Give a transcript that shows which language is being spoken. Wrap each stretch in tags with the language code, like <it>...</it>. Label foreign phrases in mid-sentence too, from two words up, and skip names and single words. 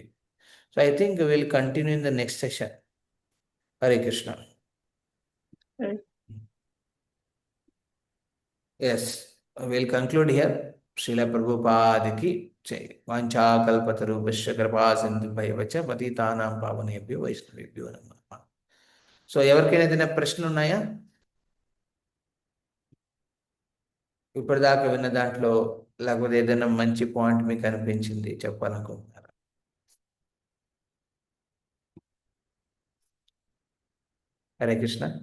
<en>So I think will continue in the next session.</en> <sa>హరే కృష్ణ.</sa> <en>Yes, will conclude here.</en> <sa>శ్రీల ప్రభుపాదికి జై. వాంఛాకల్పతరుభ్యశ్చ కృపా సింధుభ్యశ్చ పతితానాం పావనేభ్యో వైష్ణవేభ్యో నమః.</sa> <te>సో ఎవరికైనా ఏదైనా ప్రశ్నలు ఉన్నాయా? ఇప్పటిదాకా విన్న దాంట్లో, లేకపోతే ఏదైనా మంచి పాయింట్ మీకు అనిపించింది చెప్పాలనుకుంటున్నారా?</te> <sa>హరే కృష్ణ.</sa>